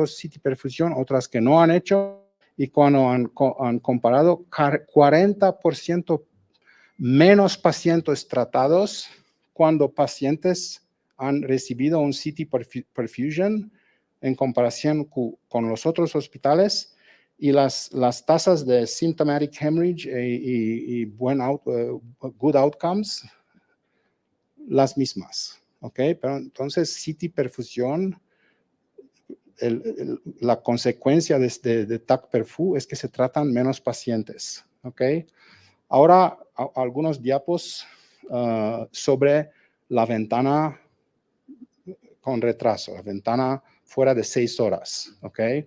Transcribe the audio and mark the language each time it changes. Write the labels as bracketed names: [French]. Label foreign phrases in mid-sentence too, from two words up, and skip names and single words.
[Spanish] CT perfusión, otras que no han hecho, y cuando han comparado 40% menos pacientes tratados cuando pacientes han recibido un [English] CT perfusion [Spanish] en comparación con los otros hospitales, y las tasas de [English] symptomatic hemorrhage [Spanish] y [English] good outcomes [Spanish] las mismas, ¿ok? Pero entonces CT perfusión, la consecuencia de TAC perfu es que se tratan menos pacientes, ¿ok? Ahora, algunos diapos sobre la ventana con retraso, la ventana fuera de 6 horas, ¿ok?